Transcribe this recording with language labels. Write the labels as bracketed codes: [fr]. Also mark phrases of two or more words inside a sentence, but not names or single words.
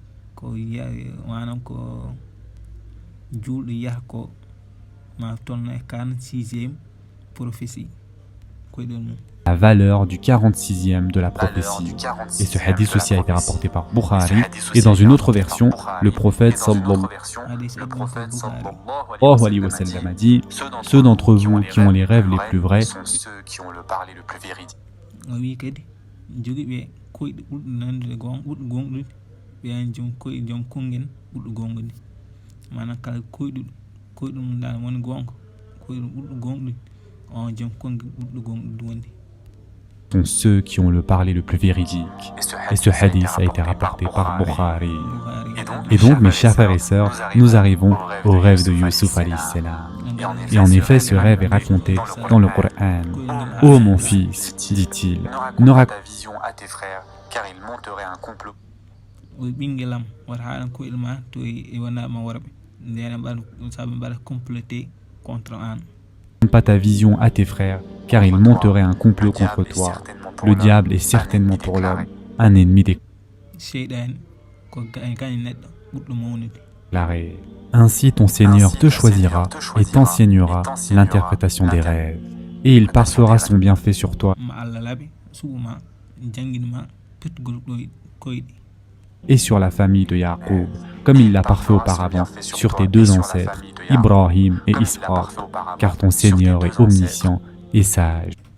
[ff] ko manam ko julɗo yaha ko ma tolno e 46e prophétie koyɗol mum. [fr] La valeur du 46e de la prophétie. Et ce hadith aussi a été rapporté par Bukhari. Et dans une autre version, le prophète [ar] صلى الله عليه وسلم [fr] a dit: ceux d'entre vous qui ont les rêves les plus vrais sont ceux qui ont le parler le plus véridique. [ff] o wi kadi jogiiɓe koyɗe ɓurɗo nandude ɓurɗo gonɗude ɓe joom koye joom kongen ɓurɗo gongude manam kala koyɗum dal woni gonga koyɗum ɓurɗo gonɗude on joom kongen ɓurɗo gonɗude woni. [fr] sont ceux qui ont le parler le plus véridique. Et ce hadith a été rapporté par Bukhari. Et donc, mes chers frères et sœurs, nous arrivons au rêve de Youssouf [ar] عليه السلام. [fr] Et en effet, ce rêve est raconté dans le Coran. « Ô mon fils, dit-il, ne raconte ta vision à tes frères, car ils monteraient un complot. » [ff] ɓinguelam wata haɗan koyɗe ma to e wonama worɓe ndena saɓe mbaɗa [fr] comploté contre [ff] an. [fr] Pas ta vision à tes frères, car ils monteraient un complot contre toi. Le diable est certainement pour l'homme un ennemi déclaré. Ainsi ton Seigneur te choisira et t'enseignera l'interprétation des rêves, et il parfera son bienfait sur toi et sur la famille de Yaqub, comme il l'a parfait auparavant sur tes deux ancêtres, Ibrahim et Ishaq, car ton Seigneur est omniscient et sage.